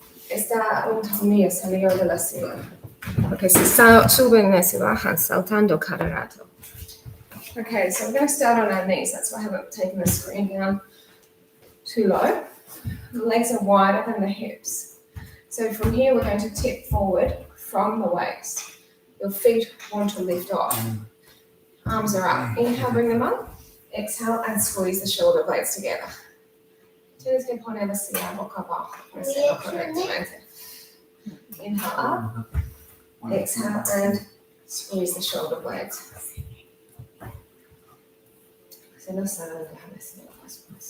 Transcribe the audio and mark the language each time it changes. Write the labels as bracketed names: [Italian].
[Spanish] Está un tornillo salió de la silla. Okay, so suben y se bajan, saltando cada rato. [English] Okay, so we're going to start on our knees. That's why I haven't taken the screen down too low. The legs are wider than the hips. So from here, we're going to tip forward from the waist. Your feet want to lift off. Arms are up. Inhale, bring them up. Exhale and squeeze the shoulder blades together. [Spanish] Tienes que poner así la boca abajo. Hacerlo correctamente. [English] Inhale up. Exhale and squeeze the shoulder blades. [Spanish] Se no saben, déjame hacerlo más.